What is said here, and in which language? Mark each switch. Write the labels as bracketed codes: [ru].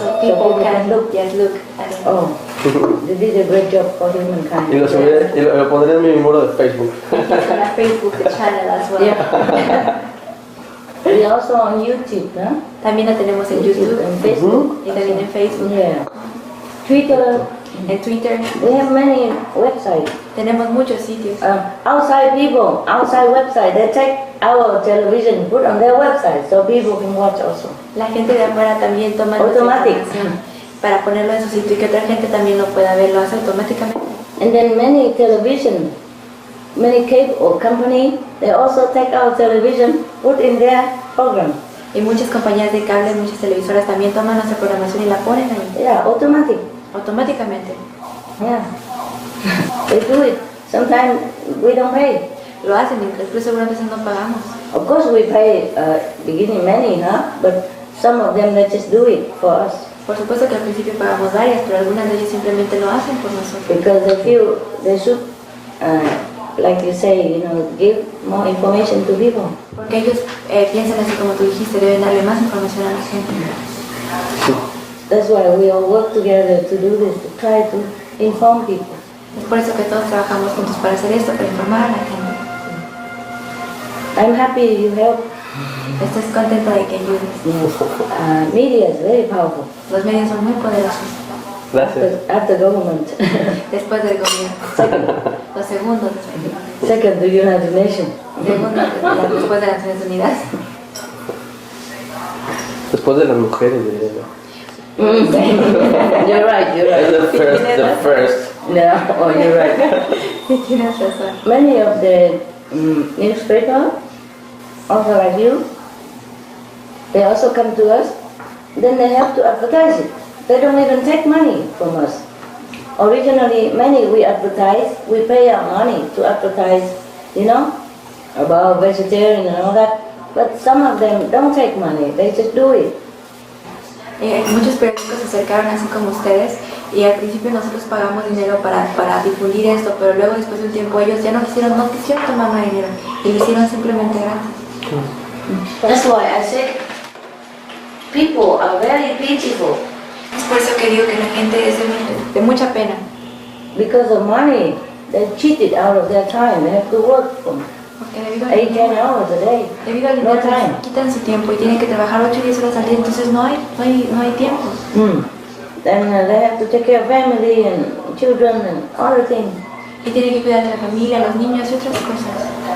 [en] So people can look at it. Oh, they did a great job for humankind. [es] Y lo pondré en mi muro de Facebook. [en] It's on our Facebook channel as well. Yeah. We're also on YouTube, huh? [es] También la tenemos en YouTube, [en] and Facebook. [es] y también en Facebook, [en] Yeah. Twitter. [es] en Twitter. [en] We have many websites. [es] Tenemos muchos sitios. [en] Outside people, outside website, they take our television, put on their website, so people can watch also. [es] La gente de afuera también toma nuestra [en] Automatic. [es] información para ponerlo en su sitio y que otra gente también lo pueda ver, lo hace automáticamente. [en] And then many television, many cable company, they also take our television, put in their program. [es] Y muchas compañías de cable, muchas televisoras también toman nuestra programación y la ponen ahí, [en] Yeah, automatic. [es] automáticamente. [en] Yeah. They do it. Sometimes we don't pay. [es] Lo hacen, incluso algunas veces no pagamos. [en] Of course we pay beginning many, huh? But some of them they just do it for us. [es] Por supuesto que al principio pagamos varias, pero algunas de ellas simplemente lo hacen por nosotros. [en] Because they feel they should like you say, give more information to people. [es] Porque ellos piensan así como tú dijiste, deben darle más información a la gente. [en] That's why we all work together to do this, to try to inform people. [es] Es por eso que todos trabajamos juntos para hacer esto, para informar a la gente. [en] I'm happy you help. [es] Estoy contenta de que ayudes. [en] Media is very powerful. [es] Los medios son muy poderosos. Gracias. [en] After government. [es] Después del gobierno. Los segundos. [en] Second, the United Nations. [es] Segundo, después de las Naciones Unidas. Después de las mujeres, diría yo. [en] You're right. The first. No, oh, you're right. [es] Tienes razón. [en] Many of the newspapers, also like you, they also come to us, then they have to advertise it. They don't even take money from us. Originally, many we advertise, we pay our money to advertise, about vegetarian and all that. But some of them don't take money, they just do it. [es] Muchos periódicos se acercaron así como ustedes y al principio nosotros pagamos dinero para difundir esto, pero luego después de un tiempo ellos ya no quisieron tomar más dinero y lo hicieron simplemente gratis. [en] That's why I say people are very pitiful. [es] Es por eso que digo que la gente es de mucha pena. [en] Because of money, they're cheated out of their time. They have to work for [es] Porque debido [en] 8-10 hours a day. [es] Debido al [en] No [es] dinero [en] time. [es] quitan su tiempo y tienen que trabajar 8 o 10 horas al día, entonces no hay tiempo. [en] Then they have to take care of family and children and other things. [es] Y tienen que cuidar de la familia, los niños y otras cosas.